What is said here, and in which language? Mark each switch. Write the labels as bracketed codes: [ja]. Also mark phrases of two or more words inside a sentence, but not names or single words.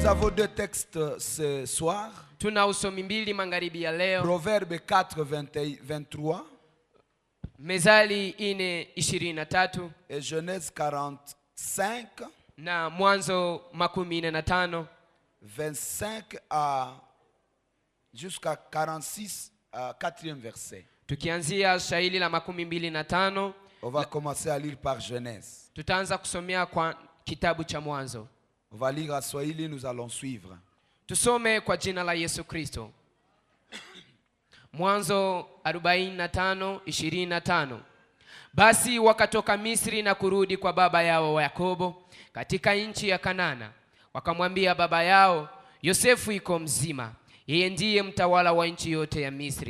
[fr] nos deux textes ce soir. [sw] Tuna usomi mbili magharibi ya leo. [fr] Proverbe 4:23 [sw] Mezali 4:23 [fr] et Genèse 45 [sw] na Mwanzo 45 [fr] 25 jusqu'à 46 4e verset. [sw] Tukianzia shairi la 25. [fr] On va commencer à lire par Genèse. [sw] Tutaanza kusomea kwa kitabu cha Mwanzo. [fr] On va lire à Swahili, nous allons suivre. [sw] Tusome kwa jina la Yesu Kristo. Mwanzo 45:25. Basi wakatoka Misri na kurudi kwa baba yao wa Yakobo katika nchi ya Kanana. Wakamwambia baba yao, Yosefu yuko mzima, yeye ndiye mtawala wa nchi yote ya Misri.